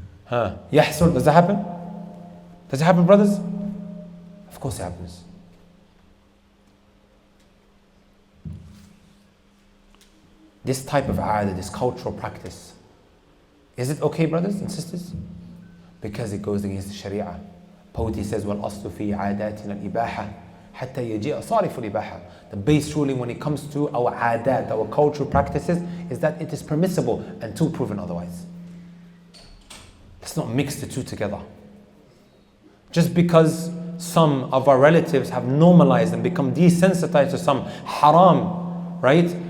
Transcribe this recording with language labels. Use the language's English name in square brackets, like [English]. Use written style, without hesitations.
[English] Yahsul, does that happen? Does it happen, brothers? Of course it happens. This type of aada, this cultural practice, is it okay, brothers and sisters? Because it goes against the Sharia. Poetry says, [Arabic] وَالْأَصْلُ فِي عَادَاتِنَا الْإِبَاحَةِ حَتَّى يَجِيءَ صَارِفُ الْإِبَاحَةِ. [English] The base ruling when it comes to our aadat, our cultural practices, is that it is permissible until proven otherwise. Let's not mix the two together. Just because some of our relatives have normalized and become desensitized to some haram, right?